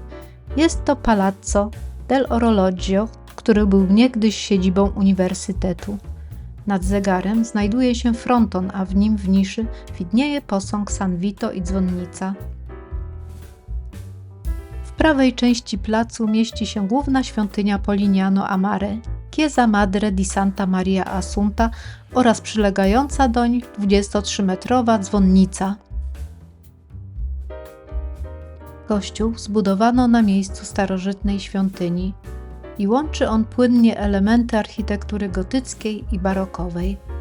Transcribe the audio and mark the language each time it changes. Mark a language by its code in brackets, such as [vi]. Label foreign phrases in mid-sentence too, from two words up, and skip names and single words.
[pl] Jest to Palazzo del Orologio, który był niegdyś siedzibą uniwersytetu. Nad zegarem znajduje się fronton, a w nim w niszy widnieje posąg San Vito i dzwonnica. W prawej części placu mieści się główna świątynia Polignano a Mare, Chiesa Madre di Santa Maria Assunta oraz przylegająca doń 23-metrowa dzwonnica. Kościół zbudowano na miejscu starożytnej świątyni i łączy on płynnie elementy architektury gotyckiej i barokowej.